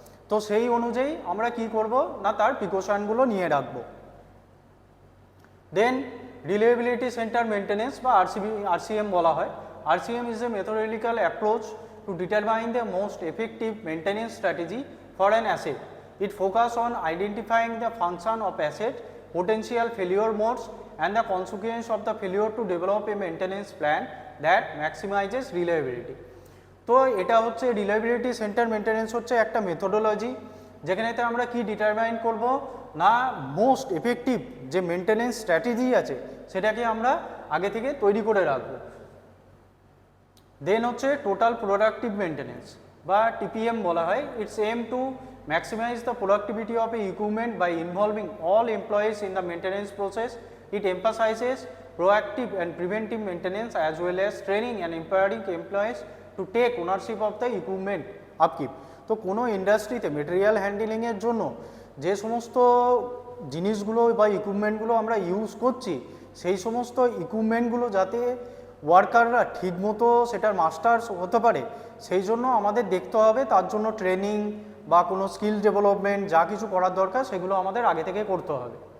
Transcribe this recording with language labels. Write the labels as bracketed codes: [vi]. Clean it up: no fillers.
[bn] তো সেই অনুযায়ী আমরা কি করব না তার প্রিকশনগুলো নিয়ে রাখবো। দেন রিলায়েবিলিটি সেন্টার মেনটেনেন্স বা আরসিএম বলা হয়। [en] RCM is a methodological approach to determine the most effective maintenance strategy for an asset. It focus on identifying the function of asset, potential failure modes and the consequence of the failure to develop a maintenance plan that maximizes reliability. [bn] তো এটা হচ্ছে reliability centre maintenance হচ্ছে একটা methodology, যেখানেতে আমরা কি determine করব না মোস্ট এফেক্টিভ যে মেনটেনেন্স স্ট্র্যাটেজি আছে সেটাকে আমরা আগে থেকে তৈরি করে রাখব। দেন হচ্ছে টোটাল প্রোডাক্টিভ মেনটেনেন্স বা টিপিএম বলা হয়। [en] It's aim to maximize the productivity of a equipment by involving all employees in the maintenance process. It emphasizes proactive and preventive maintenance as well as training and empowering employees to take ownership of the equipment upkeep. [bn] তো কোনো ইন্ডাস্ট্রিতে material হ্যান্ডলিংয়ের জন্য যে সমস্ত জিনিসগুলো বা ইকুইপমেন্টগুলো আমরা use করছি সেই সমস্ত ইকুইপমেন্টগুলো যাতে ওয়ার্কাররা ঠিকমতো সেটার মাস্টার্স হতে পারে সেই জন্য আমাদের দেখতে হবে, তার জন্য ট্রেনিং বা কোনো স্কিল ডেভেলপমেন্ট যা কিছু করার দরকার সেগুলো আমাদের আগে থেকে করতে হবে।